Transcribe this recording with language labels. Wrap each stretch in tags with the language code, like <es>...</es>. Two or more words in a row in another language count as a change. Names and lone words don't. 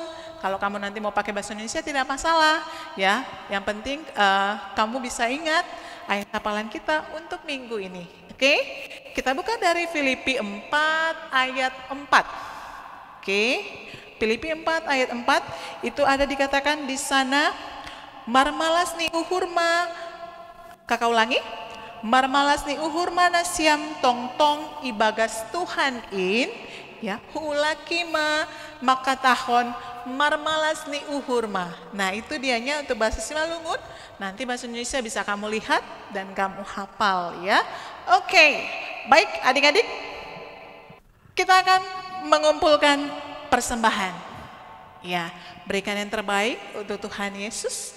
<id>Kalau kamu nanti mau pakai bahasa Indonesia tidak masalah ya. Yang penting kamu bisa ingat ayat hafalan kita untuk minggu ini. Oke? Kita buka dari Filipi 4 ayat 4. Oke? Filipi 4 ayat 4 itu ada dikatakan di sana,</id> <bts>marmalas ni uhurma.</bts> <id>Kakak ulangi.</id> <bts>Marmalas ni uhurma na siam tong-tong ibagas Tuhan in ya hulakima maka tahon marmalas ni uhurma.</bts> <id>Nah itu dianya untuk bahasa Simalungun. Nanti bahasa Indonesia bisa kamu lihat dan kamu hafal ya. Oke, baik adik-adik, kita akan mengumpulkan persembahan. Ya, berikan yang terbaik untuk Tuhan Yesus.</id>